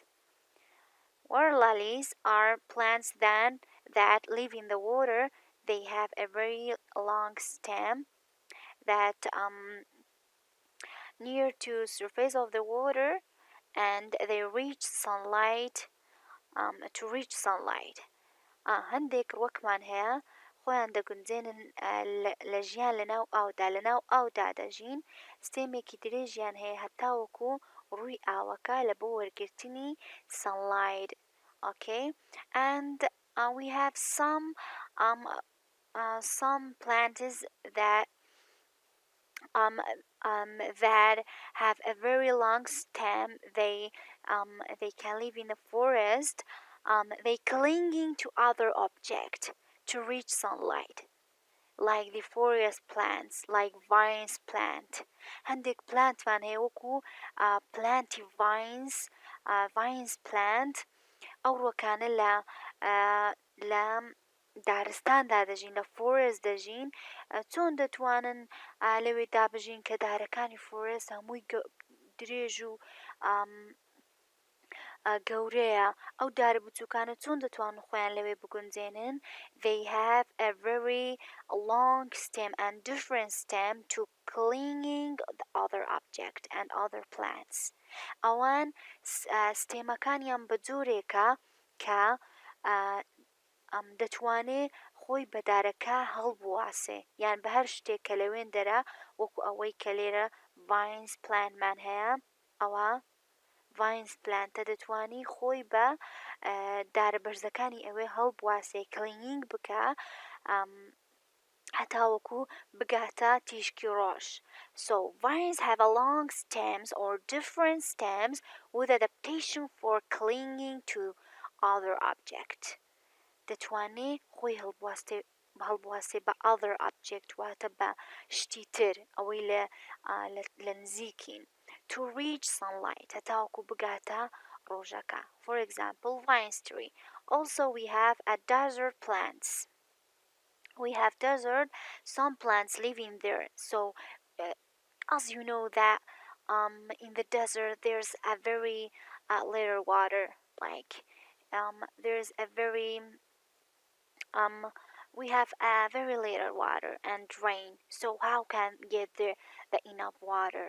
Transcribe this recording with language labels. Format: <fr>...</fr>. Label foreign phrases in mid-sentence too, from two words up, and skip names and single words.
<en>Water lilies are plants that live in the water. They have a very long stem that near to surface of the water, and they reach sunlight to reach sunlight.</en> <ckb>هەندێک ڕوەکمان هەیە خۆیان دەگونجێنن لە ژیان لەناو ئاودا دەژین ستێمێکی درێژیان هەیە هەتاوەکو ڕووی ئاوەکە لە بۆ وەرگرتنی sunlight.</ckb> <en>Okay, and we have some plants that have a very long stem. They can live in the forest. They clinging to other objects to reach sunlight, like the forest plants, like vines plant.</en> <ckb>هەندێک پلانتمان هەیە وەکو</ckb> <en>planty vines plant</en> <ckb>ئەو ڕووەکانە لە دارستاندا دەژین لە فۆرست دەژین چۆن دەتوانن لەوێ دابژین کە دارەکانی فۆرست هەمووی درێژ و گەورەیە ئەو دارە بچووکانە چۆن دەتوانن خۆیان لەوێ بگونجێنن.</ckb> <en>They have a very long stem and different stem to clinging the other object and other plants.</en> <ckb>ئەوان ستێمەکانیان بە جۆرێکە کە دەتوانێ خۆی بە دارەکە هەڵبواسێ یان بە هەر شتێک کە لەوێن دەرا وەکو ئەوەی کە لێرە</ckb> <en>vines plantمان</en> <ckb>هەیە ئەوە</ckb> <en>vines plantە</en> <ckb>دەتوانی خۆی بە دارە بەرزەکانی ئەوێ هەڵبواسێ clinging بکە هەتاوەکو بگاتە تیشکی ڕۆژ.</ckb> <en>So vines have a long stems or different stems with adaptation for clinging to other object.</en> <ckb>دەتوانێ خۆی هەڵبواسێ بە</ckb> <en>other object</en> <ckb>واتە بە شتی تر ئەوەی لە نزیکین</ckb> <en>to reach sunlight</en> <ckb>هەتاوەکو بگاتە ڕۆژەکە.</ckb> <en>For example, vine tree. Also we have a desert plants. We have desert, some plants live in there. So as you know that in the desert there's a very little water, like there's a very we have a very little water and rain, so how can get the enough water?</en>